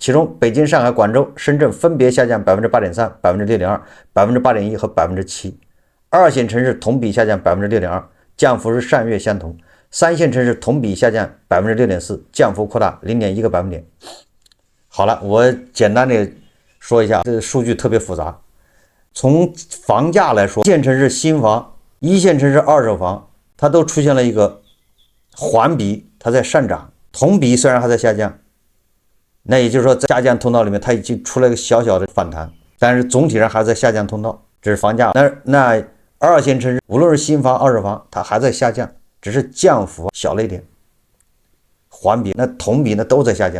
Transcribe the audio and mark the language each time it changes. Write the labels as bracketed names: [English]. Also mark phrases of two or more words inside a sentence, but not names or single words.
[Chinese] 其中，北京、上海、廣州、深圳分別下降 8.3%、6.2%、8.1% 和 7%。2線城市同比下降 6.2%， 降幅是上月相同。3線城市同比下降 6.4%， 降幅擴大 0.1個百分點。好了，我簡單的說一下，這個數據特別複雜。從房價來說，1線城市新房、1線城市二手房，它都出現了一個環比，它在上漲，同比雖然還在下降，那也就是說，在下降通道裡面，它已經出了一個小小的反彈，但是總體上還在下降通道，這是房價。那2線城市無論是新房、二手房，它還在下降，只是降幅小了一點，環比那同比那都在下降。